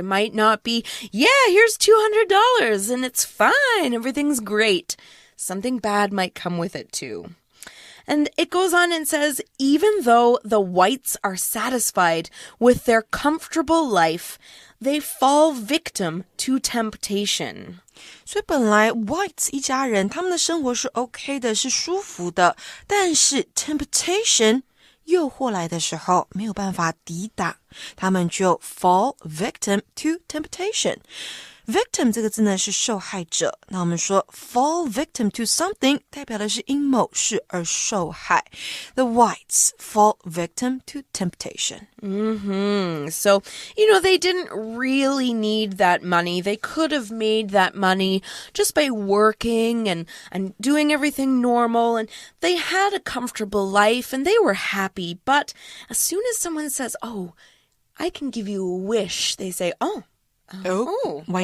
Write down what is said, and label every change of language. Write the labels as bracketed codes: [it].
[en] It might not be, yeah, here's $200 and it's fine. Everything's great. Something bad might come with it too. And it goes on and says, even though the whites are satisfied with their comfortable life, they fall victim to temptation. [zh] 所以本来 Whites 一家人他们的生活是 OK 的，是舒服的，但是 temptation 诱惑来的时候没有办法抵挡，他们就 [en] fall victim to temptation。 [zh] Victim 这个字呢是受害者，那我们说 [en] fall victim to something [zh] 代表的是因某事而受害。 [en] The whites fall victim to temptation. So, they didn't really need that money. They could have made that money just by working and doing everything normal, and they had a comfortable life and they were happy. But as soon as someone says, oh, I can give you a wish, they say, why